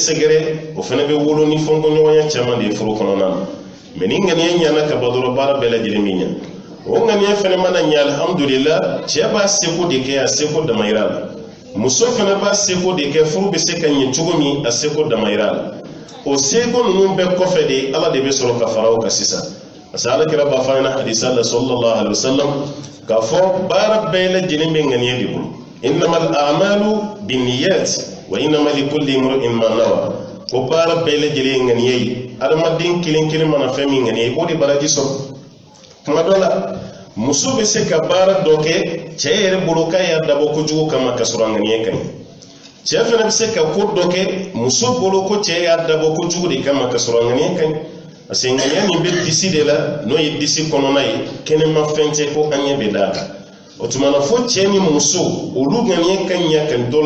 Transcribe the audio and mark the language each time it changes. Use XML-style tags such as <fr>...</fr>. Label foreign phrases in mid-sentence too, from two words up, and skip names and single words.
<bm>sɛgɛrɛ o fana bɛ wolo ni fɔnkɔɲɔgɔnya caman de ye furu kɔnɔna na mɛ ni ŋaniya ɲana ka ban dɔrɔn baara bɛɛ lajɛlen bɛ ɲa o ŋaniya fana mana ɲa alhamdulillah cɛ b'a seko de kɛ a seko damayira la muso fana b'a seko de kɛ furu bɛ se ka ɲɛ cogo min a seko damayira la o seko ninnu bɛɛ kɔfɛ de ala de bɛ sɔrɔ ka fara o kan sisan</bm> <fr>parce que</fr> <bm>alakira b'a fɔ an ɲɛna hadisa la</bm> <ar>صلى الله عليه وسلم</ar> <bm>k'a fɔ baara bɛɛ lajɛlen bɛ ŋaniya de bolo</bm> <ar>إنما الأعمال بالنيات وإنما لكل امرئ ما نوى</ar> <bm>ko baara bɛɛ lajɛlen ye ŋaniya ye adamaden kelen kelen mana fɛn min ŋaniya o de baraji sɔrɔ tuma dɔ la muso bɛ se ka baara dɔ kɛ cɛ yɛrɛ bolo k'a y'a dabɔ kojugu kama ka sɔrɔ a ŋaniya ka ɲi cɛ fana bɛ se ka ko dɔ kɛ muso bolo ko cɛ y'a dabɔ kojugu de kama ka sɔrɔ a ŋaniya ka ɲi</bm> <fr>parce que</fr> <bm>ŋaniya nin bɛ disi de la n'o ye disi kɔnɔna ye kɛnɛma fɛn tɛ ko an ɲɛ bɛ d'a kan o tuma na fo cɛ ni muso olu ŋaniya ka ɲa ka dɔ</bm>